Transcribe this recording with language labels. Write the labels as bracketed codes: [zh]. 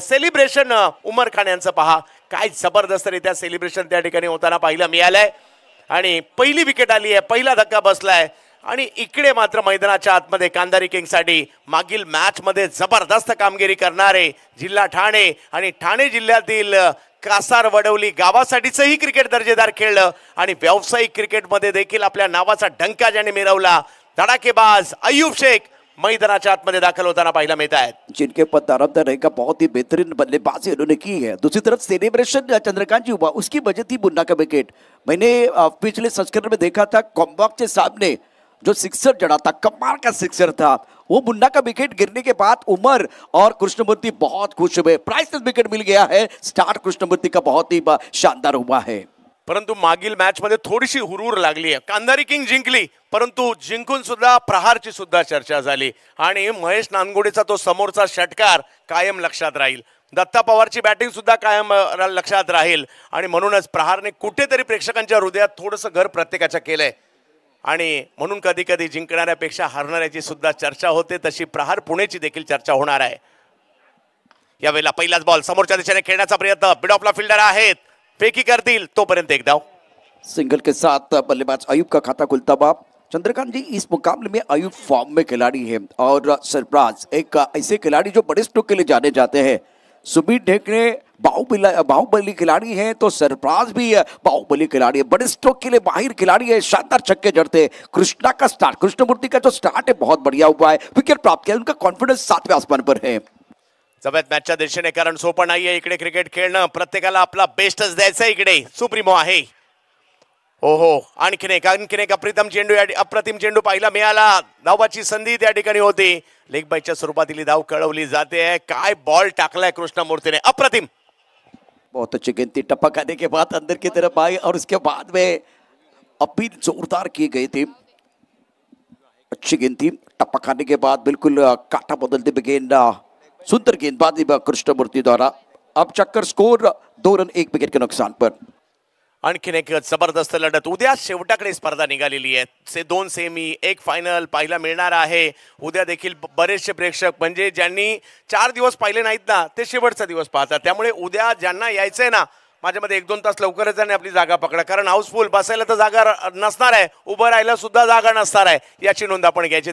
[mr] Celebration Umar Khan यांचं पहा, काय जबरदस्तरित्या सेलिब्रेशन त्या ठिकाणी होताना पाहायला मिळालंय आणि पहिली विकेट आली आहे, पहिला धक्का बसलाय आणि इकडे मात्र मैदानाच्या आतमध्ये कांधारी किंगसाठी मागील मॅच मध्ये जबरदस्त कामगिरी करणारे जिल्हा ठाणे आणि ठाणे जिल्ह्यातील कासार वडवली गावासाठीचंही क्रिकेट दर्जेदार खेळलं आणि व्यावसायिक क्रिकेटमध्ये देखील आपल्या नावाचा डंका ज्याने मिरवला धडाकेबाज अय्यूब शेख मैदानाच्या आतमध्ये दाखल होताना पाहायला मिळत आहेत, [hi] जिनके पद तरफदार रहेगा, बहुत ही बेहतरीन बल्लेबाजी उन्होंने की है। दूसरी तरफ सेलिब्रेशन चंद्रकांत जी हुआ, उसकी वजह थी मुन्ना का विकेट। मैंने पिछले संस्करण में देखा था कॉम्बॉक्स के सामने जो सिक्सर जड़ा था, कमाल का सिक्सर था, वो मुन्ना का विकेट गिरने के बाद उमर और कृष्णमूर्ति बहुत खुश हुए। प्राइसलेस विकेट मिल गया है, स्टार्ट कृष्णमूर्ति का बहुत ही शानदार हुआ है। [mr] परंतु मागील मॅच मध्ये थोडीशी हुरूर लागली आहे, कांधारी किंग जिंकली परंतु जिंकून सुद्धा प्रहारची सुद्धा चर्चा झाली आणि महेश नानगोडेचा तो समोरचा षटकार कायम लक्षात राहील, दत्ता पवारची बॅटिंग सुद्धा कायम लक्षात राहील आणि म्हणूनच प्रहारने कुठेतरी प्रेक्षकांच्या हृदयात थोडंसं घर प्रत्येकाच्या केलंय आणि म्हणून कधी कधी जिंकणाऱ्यापेक्षा हारणाऱ्याची सुद्धा चर्चा होते, तशी प्रहार पुणेची देखील चर्चा होणार आहे। यावेळेला पहिलाच बॉल समोरच्या दिशेने खेळण्याचा प्रयत्न, मिड ऑफला फिल्डर आहेत, फेकी करतील तोपर्यंत एक धाव। [hi] सिंगल के साथ बल्लेबाज अयूब का खाता खुलता हुआ। चंद्रकांत जी, इस मुकाबले में अयूब फॉर्म में खिलाड़ी है और सरफराज एक ऐसे खिलाड़ी जो बड़े स्ट्रोक के लिए जाने जाते हैं। सुबीर ढेकने बाहुबली खिलाड़ी है तो सरफराज भी बाहुबली खिलाड़ी है, बड़े स्ट्रोक के लिए माहिर खिलाड़ी है, शानदार छक्के जड़ते। कृष्णा का स्टार्ट, कृष्णमूर्ति का जो स्टार्ट है बहुत बढ़िया हुआ है, विकेट प्राप्त किया, उनका कॉन्फिडेंस 7वें आसमान पर है। [mr] जबरदस्त मॅचच्या दिशेने, कारण सोपं नाहीये इकडे क्रिकेट खेळणं, प्रत्येकाला आपला बेस्टच द्यायचा इकडे सुप्रीमो आहे। ओहो, आणखीन एक अप्रतिम चेंडू पाहायला मिळाला, धावाची संधी त्या ठिकाणी होती, लेग बाईच्या स्वरूपातील धाव कळवली जाते। काय बॉल टाकलाय कृष्णमूर्तीने, अप्रतिम, [hi] बहुत अच्छी गेंद थी, टपक आने के बाद अंदर की तरफ आई और उसके बाद में अपील जोरदार की गई थी, अच्छी गेंद थी, टपक आने के बाद बिल्कुल काटा बदलते हुए गेंद, सुंदर गेंदबाजी कृष्णमूर्ति द्वारा। अब चक्कर स्कोर 2 रन 1 विकेट के नुकसान पर। [mr] आणखीन एक जबरदस्त लढत, उद्या शेवटाकडे स्पर्धा निघालेली आहे, 2 सेमी 1 फायनल पाहायला मिळणार आहे। उद्या देखील बरेचसे प्रेक्षक म्हणजे ज्यांनी 4 दिवस पाहिले नाहीत ना ते शेवटचा दिवस पाहतात, त्यामुळे उद्या ज्यांना यायचंय ना माझ्यामध्ये 1-2 तास लवकरच जाणे आपली जागा पकडा, कारण हाऊसफुल, बसायला तर जागा नसणार आहे, उभं राहायला सुद्धा जागा नसणार आहे, याची नोंद आपण घ्यायची।